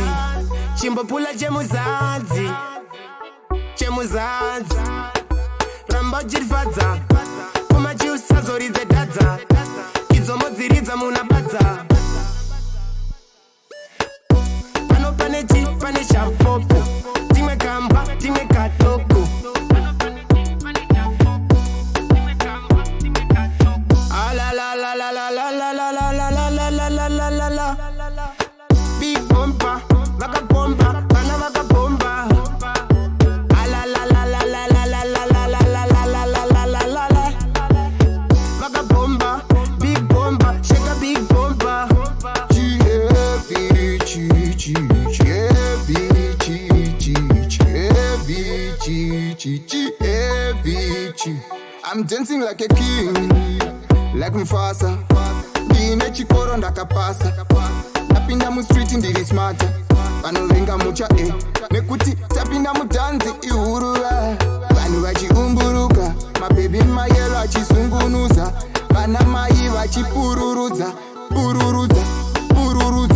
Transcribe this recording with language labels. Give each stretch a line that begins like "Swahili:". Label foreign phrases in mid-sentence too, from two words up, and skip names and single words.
Shona: Chimbopula chemuzanzi, chemuzanzi. Ramba uchirifadza, kumachi usazoridze dadza. Idzomodziridza munabadza. Pano pane chapopo, timwe kamba, timwe katoko. Ah la la la la la la la la la la la la la la la la. Big bomba, vaka bomba, bana vaka bomba. Ah la la la la la la la la la la la la la la la la la. Vaka bomba, big bomba, shake a big bomba.
English: I'm dancing like a king, like Mufasa.
Shona: Ndine chikoro ndakapasa. Napinda mu street ndiri smart. Panovenga mucha nekuti tapinda mudanzi ihurura. Vanhu vachiumburuka, mababy mayelo achisungunuza. Vana mai vachipururudza, pururudza, pururudza.